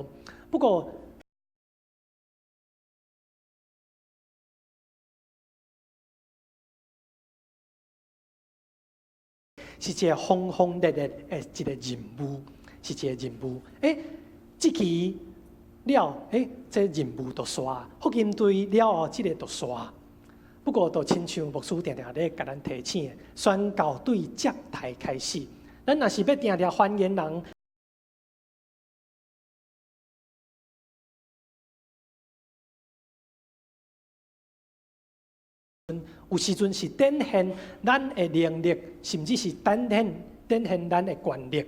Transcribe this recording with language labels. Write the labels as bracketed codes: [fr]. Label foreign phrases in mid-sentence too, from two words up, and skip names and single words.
[nan] 不过，是一个轰轰烈烈的一个任务，是一个任务。这期了，这任务就煞，福音队了后，这个就煞。不过，就亲像牧师定定咧，甲咱提醒，宣教对接待开始。咱若是要定定欢迎人，有时阵是展现咱的能力，甚至是展现咱的权力。